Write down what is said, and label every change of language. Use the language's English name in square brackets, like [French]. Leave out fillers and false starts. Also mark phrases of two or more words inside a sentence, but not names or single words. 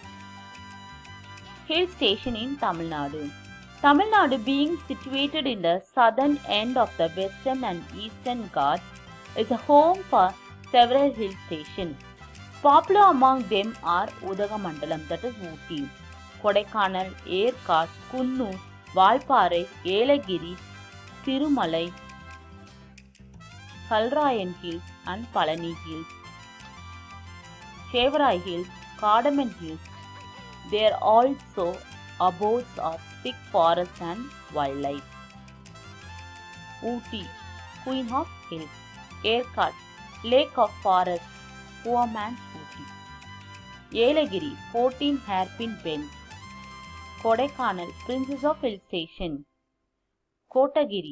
[English] Hill station in Tamil Nadu. Tamil Nadu, being situated in the southern end of the western and eastern Ghats, is a home for several hill stations. Popular among them are Udagamandalam, that is Ooty, Kodaikanal, Yerkad, Kunnur, Valparai, Yelagiri, Sirumalai, Kalrayan Hills and Palani Hills, Chevarai Hills, Cardamom Hills. There are also abodes of thick forests and wildlife. Ooty, Queen of Hills, Yerkad, Lake of Forests, Poor Man's Ooty, Yelagiri, 14 hairpin bends, Kodaikanal, Princess of Hill Station, Kotagiri,